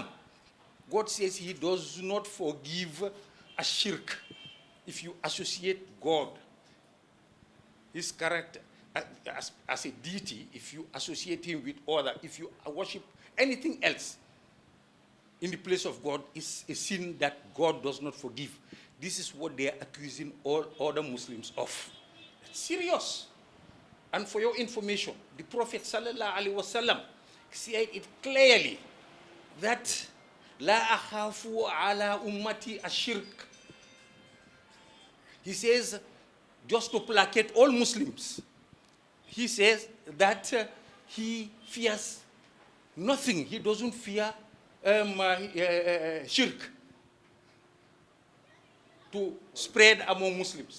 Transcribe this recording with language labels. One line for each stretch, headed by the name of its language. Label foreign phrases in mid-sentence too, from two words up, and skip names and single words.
English: God says he does not forgive a shirk if you associate God, his character, as a deity, if you associate him with other, if you worship anything else in the place of God, is a sin that God does not forgive. This is what they are accusing all other Muslims of. It's serious. And for your information, the Prophet
Arabic: صلى الله عليه وسلم
English: said it clearly that
Arabic: لا أخاف على أمتي الشرك.
English: He says, just to placate all Muslims, he says that he fears nothing. He doesn't fear shirk to spread among Muslims.